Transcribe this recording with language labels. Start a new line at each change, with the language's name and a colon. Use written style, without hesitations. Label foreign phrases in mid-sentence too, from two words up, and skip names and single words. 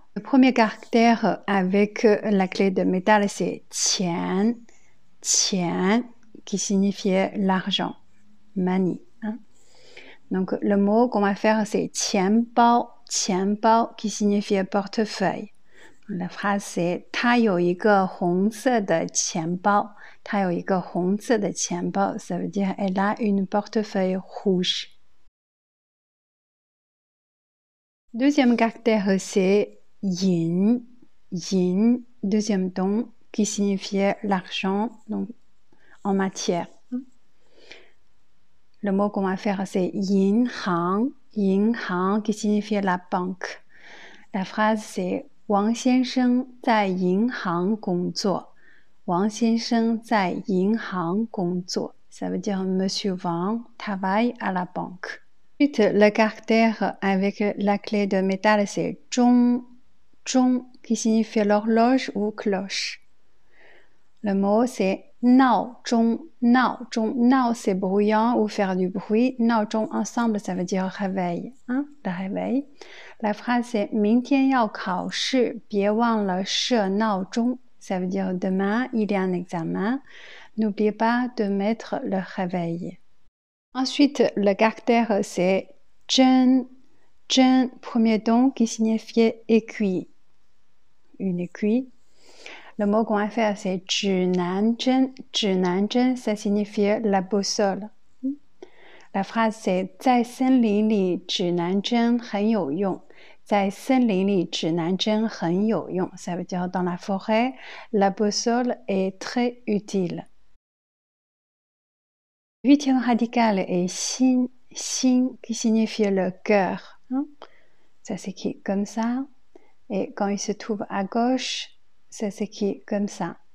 French: Le premier caractère avec la clé de métal, c'est Qian, Qian, qui signifie l'argent, money. Donc, le mot qu'on va faire, c'est Qianbao, Qianbao, qui signifie portefeuille. La phrase, c'est
Chinese: 他有一个红色的钱包。他有一个红色的钱包
French: ça veut dire elle a une portefeuille rouge. Deuxième caractère, c'est yin, yin, deuxième ton, qui signifie l'argent, donc en matière. Le mot qu'on va faire, c'est yin hang, qui signifie la banque. La phrase, c'est
Chinese: 王先生在银行工作。王先生在银行工作。
French: Ça veut dire Monsieur Wang travaille à la banque. Ensuite, le caractère avec la clé de métal, c'est zhong, zhong, qui signifie l'horloge ou cloche. Le mot, c'est nao zhong, nao zhong. Nao, c'est bruyant ou faire du bruit. Nao zhong, ensemble, ça veut dire réveil, le réveil. La phrase, c'est
Chinese: 明天要考试，别忘了设闹钟.
French: Ça veut dire demain, il y a un examen. N'oubliez pas de mettre le réveil. Ensuite, le caractère, c'est zhen, zhen, premier ton qui signifie aiguille. Une aiguille. Le mot qu'on va faire, c'est 指南针.
Chinese: 指南针,
French: ça signifie la boussole. La phrase, c'est
Chinese: 在森林里指南针很有用。在森林里指南针很有用.
French: Ça veut dire dans la forêt, la boussole est très utile. 8e radical est xin, xin, qui signifie le cœur. Ça s'écrit comme ça. Et quand il se trouve à gauche, ça s'écrit comme ça.